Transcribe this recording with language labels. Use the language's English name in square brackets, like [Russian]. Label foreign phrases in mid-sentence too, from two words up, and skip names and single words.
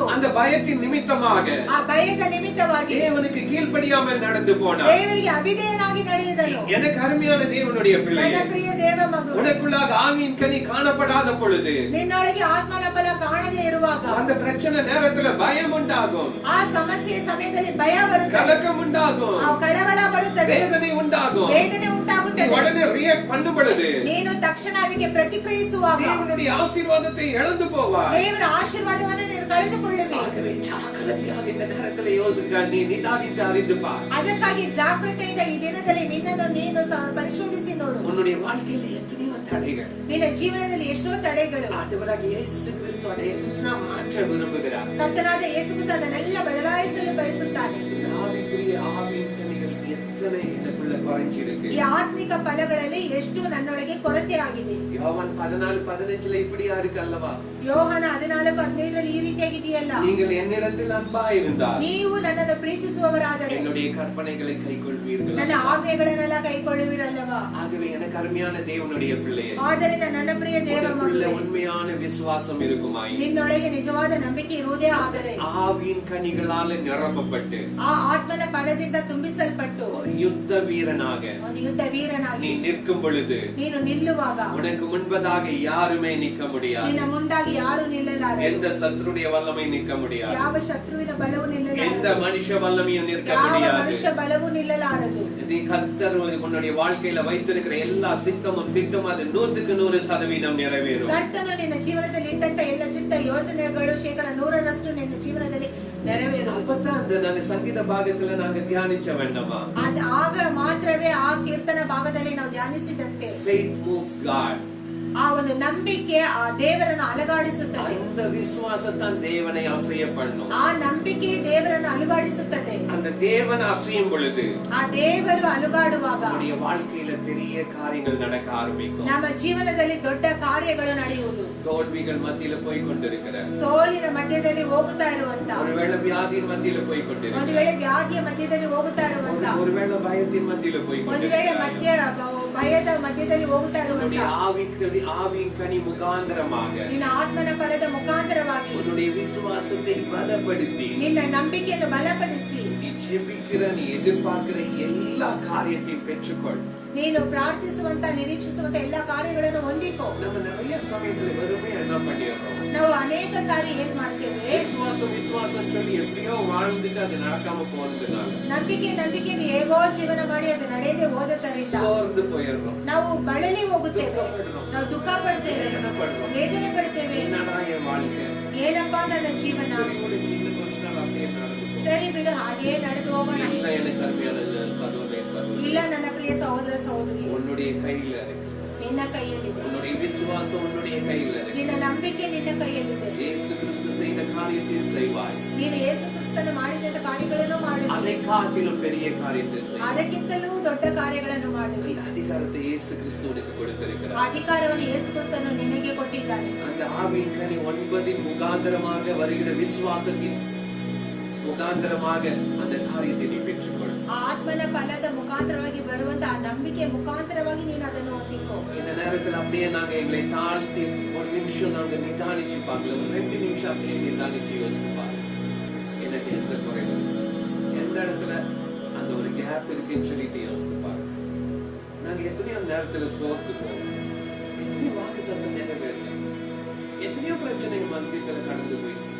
[Tamil] அந்த பயத்தின் நிமித்தமாக [Kannada] ಆ ಭಯದ ನಿಮಿತ್ತವಾಗಿ [Tamil] தேவனுக்கு கீழ்ப்படியாமல் நடந்து போனான். [Kannada] ದೇವರಿಗೆ ಅವಿಧೇಯನಾಗಿ ನಡೆಯುದನು. [Tamil] எனக்கு அருமையான தேவனுடைய பிள்ளையே, [Kannada] ನನ್ನ ಪ್ರಿಯ ದೇವ ಮಗು, [Tamil] உனக்குள்ளாக ஆவியின் கனி காணப்படாத பொழுது [Kannada] ನಿನ್ನೊಳಗೆ ಆತ್ಮನ ಫಲ ಕಾಣದೇ ಇರುವಾಗ [Tamil] அந்த பிரச்சனை நேரத்துல பயம் உண்டாகும், [Kannada] ಆ ಸಮಸ್ಯೆಯ ಸಮಯದಲ್ಲಿ ಭಯ ಬರುತ್ತದೆ, [Tamil] கலக்கம் உண்டாகும், [Kannada] ಆ ಕಳವಳ ಬರುತ್ತದೆ, [Tamil] வேதனை உண்டாகும். [Kannada] ವೇದನೆ ಉಂಟಾಗುತ್ತದೆ. [Tamil] உடனே ரியாக்ட் பண்ணும் பொழுது [Kannada] ನೀನು ತಕ್ಷಣ ಅದಕ್ಕೆ ಪ್ರತಿಕ್ರಿಯಿಸುವಾಗ [Tamil] தேவனுடைய ஆசீர்வாதத்தை இழந்து போவாய். [Kannada] ದೇವರ ಆಶೀರ್ವಾದವನ್ನು ನೀನು ಕಳೆದುಕೊಳ್ಳುವೆ. [Tamil] ஆகவே ஜாக்கிரதையாக இந்த நேரத்துல யோசிக்க, நீ நிதானித்து அறிந்து பார். [Kannada] ಅದಕ್ಕಾಗಿ ಜಾಗೃತೆಯಿಂದ ಈ ದಿನದಲ್ಲಿ ನಿನ್ನನ್ನು ನೀನು ಪರಿಶೋಧಿಸಿ ನೋಡು. [Tamil] உன்னுடைய வாழ்க்கையில எத்தனையோ தடைகள், [Kannada] ನಿನ್ನ ಜೀವನದಲ್ಲಿ ಎಷ್ಟೋ ತಡೆಗಳು. [Tamil] ஆண்டவராகிய இயேசு கிறிஸ்து அதையெல்லாம் மாற்ற விரும்புகிறார். [Kannada] ಕರ್ತನಾದ ಯೇಸು ಕ್ರಿಸ್ತ ಅದನ್ನೆಲ್ಲ ಬದಲಾಯಿಸಲು ಬಯಸುತ್ತಾನೆ. [Tamil] இந்த ஆவிக்குரிய ஆவியின் கனிகள் எத்தனை இதுக்குள்ள குறைஞ்சிருக்கு. [Kannada] ಈ ಆತ್ಮಿಕ ಫಲಗಳಲ್ಲಿ ಎಷ್ಟು ನನ್ನೊಳಗೆ ಕೊರತೆ ಆಗಿದೆ. [Tamil] யோவான் 14:15 இப்படியா இருக்கு அல்லவா? [Kannada] ಯೋಹನ 14:15 ಈ ರೀತಿಯಾಗಿದೆಯಲ್ಲ, [Tamil] நீங்கள் என்னிடத்தில் அன்பா இருந்தால் [Kannada] ನೀವು ನನ್ನನ್ನು ಪ್ರೀತಿಸುವವರಾದರೆ [Tamil] என்னுடைய கற்பனைகளை கைக்கொள்வீர்கள். [Kannada] ನನ್ನ ಆಜ್ಞೆಗಳನ್ನೆಲ್ಲ ಕೈಕೊಳ್ಳುವಿರಲ್ಲವಾ? [Tamil] ஆகவே எனக்கு அருமையான தேவனுடைய பிள்ளையே, [Kannada] ಆದ್ದರಿಂದ ನನ್ನ ಪ್ರಿಯ ದೇವ [Tamil] உனக்குள்ள [Kannada] ಮಗನೇ, [Tamil] உண்மையான விசுவாசம் இருக்குமாய் [Kannada] ನಿನ್ನೊಳಗೆ ನಿಜವಾದ ನಂಬಿಕೆ ಇರುವುದೇ ಆದರೆ [Tamil] ஆவியின் கனிகளால நிரப்பப்பட்டு [Kannada] ಆ ಆತ್ಮನ ಫಲದಿಂದ ತುಂಬಿಸಲ್ಪಟ್ಟು [Tamil] ஒரு யுத்த வீரனாக [Kannada] ಒಂದು ಯುದ್ಧ [Tamil] நீ [Kannada] ವೀರನಾಗಿ [Tamil] நிற்கும் பொழுது [Kannada] ನೀನು ನಿಲ್ಲುವಾಗ [Tamil] உனக்கு முன்பதாக யாருமே நிற்க முடியாது. [Kannada] ನಿನ್ನ ಮುಂದಾಗಿ ಯಾರು ನಿಲ್ಲಲಾರರು. [Tamil] எந்த சத்துருடைய வல்லமை நிற்க முடியாது. [Kannada] ಯಾವ ಶತ್ರುವಿನ ಬಲವು [Tamil] எந்த [Kannada] ನಿಲ್ಲಲಾರದು. [Tamil] மனுஷ வல்லமையும் நிற்க [Kannada] ಯಾವ [Tamil] முடியாது. [Kannada] ಮನುಷ್ಯ ಬಲವು ನಿಲ್ಲಲಾರದು. [Tamil] நீ கர்த்தர் உன்னுடைய வாழ்க்கையில வைத்திருக்கிற எல்லா சித்தமும் திட்டமும் அது 100% நிறைவேறும். [Kannada] ಕರ್ತನು ನಿನ್ನ ಜೀವನದಲ್ಲಿ ಇಟ್ಟಂತ ಎಲ್ಲ ಚಿತ್ತ ಯೋಜನೆಗಳು 100% ನಿನ್ನ ಜೀವನದಲ್ಲಿ ನೆರವೇರು. [Tamil] அப்பதான் அந்த நாங்க சங்கீத பாகத்துல நாங்க தியானிச்ச வேண்டாமா? [Kannada] ಆಗ ಮಾತ್ರವೇ ಆ ಕೀರ್ತನ ಭಾಗದಲ್ಲಿ ನಾವು ಧ್ಯಾನಿಸಿದಂತೆ [English] Faith moves God. [Kannada] ಆ ಒಂದು ನಂಬಿಕೆ ಆ ದೇವರನ್ನು ಅಲುಗಾಡಿಸುತ್ತದೆ. [Tamil] அந்த விசுவாசத்தான் தேவனை அசைய பண்ணும். [Kannada] ಆ ನಂಬಿಕೆ ದೇವರನ್ನು ಅಲುಗಾಡಿಸುತ್ತದೆ. [Tamil] அந்த அந்த தேவன் அசையும் பொழுது [Kannada] ಆ ದೇವರು ಅಲುಗಾಡುವಾಗ [Tamil] நம்முடைய வாழ்க்கையில பெரிய காரியங்கள் நடக்க ஆரம்பிக்கும். [Kannada] ನಮ್ಮ ಜೀವನದಲ್ಲಿ ದೊಡ್ಡ ಕಾರ್ಯಗಳು ನಡೆಯುವುದು. [Tamil] தோல்விகள் மத்தியில போய் கொண்டிருக்கிற, [Kannada] ಸೋಲಿನ ಮಧ್ಯದಲ್ಲಿ ಹೋಗುತ್ತಾ ಇರುವಂತ, [Tamil] ஒருவேளை வியாதியின் மத்தியில போய் கொண்டிருக்கிற, [Kannada] ಒಂದು ವೇಳೆ ವ್ಯಾಧಿಯ ಮಧ್ಯದಲ್ಲಿ ಹೋಗುತ್ತಾ ಇರುವಂತ, [Tamil] ஒருவேளை பயத்தின் மத்தியில போய் [Kannada] ಒಂದು ವೇಳೆ ಭಯದ ಮಧ್ಯದಲ್ಲಿ ಹೋಗುತ್ತಾ ಇರುವಂತ, [Tamil] ஆவியின் கனி முகாந்திரமாக [Kannada] ನಿನ್ನ ಆತ್ಮನ ಫಲದ ಮುಖಾಂತರವಾಗಿ [Tamil] உன்னுடைய விசுவாசத்தை பலப்படுத்தி [Kannada] ನಿನ್ನ ನಂಬಿಕೆಯನ್ನು ಬಲಪಡಿಸಿ [Tamil] நீ ஜெபிக்கிற, நீ எதிர்பார்க்கிற எல்லா காரியத்தையும் பெற்றுக்கொள். [Kannada] ನೀನು ಪ್ರಾರ್ಥಿಸುವಂತ ನಿರೀಕ್ಷಿಸುವಂತ ಎಲ್ಲಾ ಕಾರ್ಯಗಳನ್ನು ಹೊಂದಿಕೋ. [Tamil] நம்ம நிறைய சமயத்துல வெறுமே என்ன பண்ணிடுறோம், [Kannada] ನಾವು ಅನೇಕ ಸಾರಿ ಏನ್ ಮಾಡ್ತೇವೆ, [Tamil] விசுவாசம் சொல்லி எப்படியோ வாழ்ந்துட்டு அது நடக்காம போறதுனால [Kannada] ನಂಬಿಕೆ ಹೇಗೋ ಜೀವನ ಮಾಡಿ ಅದು ನಡೆಯದೆ ಹೋದದ್ದರಿಂದ [Tamil] சோர்ந்து போயிடுறோம், [Kannada] ನಾವು ಬಳಲಿ ಹೋಗುತ್ತೇವೆ, ನಾವು ದುಃಖ ಪಡ್ತೇವೆ, ವೇದನೆ ಪಡ್ತೇವೆ. [Tamil] என்னடா என் வாழ்க்கை, [Kannada] ಏನಪ್ಪಾ ನನ್ನ ಜೀವನ, [Tamil] கொஞ்ச நாள் அப்படியே நடந்து [Kannada] ಸರಿ ಬಿಡು ಹಾಗೇ ನಡೆದು ಹೋಗೋಣ. [Tamil] இல்ல எனக்கு அருமையான சகோதரே சகோதரி, [Kannada] ಇಲ್ಲ ನನ್ನ ಪ್ರಿಯ ಸಹೋದರ ಸಹೋದರಿ, [Tamil] உன்னுடைய கையில இருக்கு, [Kannada] ನಿನ್ನ ಕೈಯಲ್ಲಿದೆ. [Tamil] உன்னுடைய விசுவாசம் உன்னுடைய கையில இருக்கு. [Kannada] ನಿನ್ನ ನಂಬಿಕೆ ನಿನ್ನ ಕೈಯಲ್ಲಿದೆ. [Tamil] இயேசு கிறிஸ்து செய்த காரியத்தை செய்வாய், [Kannada] ನೀನು ಯೇಸು ಕ್ರಿಸ್ತನು ಮಾಡಿದಂತ ಕಾರ್ಯಗಳನ್ನು ಮಾಡುವೆ, [Tamil] அதை காட்டிலும் பெரிய காரியத்தை செய். [Kannada] ಅದಕ್ಕಿಂತಲೂ ದೊಡ್ಡ ಕಾರ್ಯಗಳನ್ನು ಮಾಡುವೆ. [Tamil] அந்த அதிகாரத்தை இயேசு கிறிஸ்து உனக்கு கொடுத்திருக்கிறார். [Kannada] ಅಧಿಕಾರವನ್ನು ಯೇಸು ಕ್ರಿಸ್ತನು ನಿನಗೆ ಕೊಟ್ಟಿದ್ದಾನೆ. [Tamil] அந்த ஆவியின் கனி 9 முகாந்திரமாக வருகிற விசுவாசத்தின் முகாந்திரமாக அந்த காரியத்தை நீ பெற்றுக்கொள். [Kannada] ಆತ್ಮನ ಫಲದ ಮುಖಾಂತರವಾಗಿ ಬರುವಂತ ಆ ನಂಬಿಕೆ ಮುಖಾಂತರವಾಗಿ ನೀನು ಅದನ್ನು ಹೊಂದಿಕೋ. [Tamil] இந்த நேரத்தில் அப்படியே நாங்க எங்களை தாழ்த்தி ஒரு நிமிஷம் நாங்க நிதானிச்சு பார்க்கலாம், ஒரு 2 நிமிஷம் அப்படியே நிதானிச்சு யோசித்து பாருங்க. எனக்கு எந்த குறைவு, எந்த இடத்துல அந்த ஒரு கேப் இருக்குன்னு சொல்லிட்டு யோசித்து பாருங்க. நாங்க எத்தனையோ நேரத்துல சோர்ந்து போவோம், எத்தனையோ வாக்குத்தத்தம் நிறைவேறல, எத்தனையோ பிரச்சனை மத்தியத்துல கடந்து போயிடுச்சு.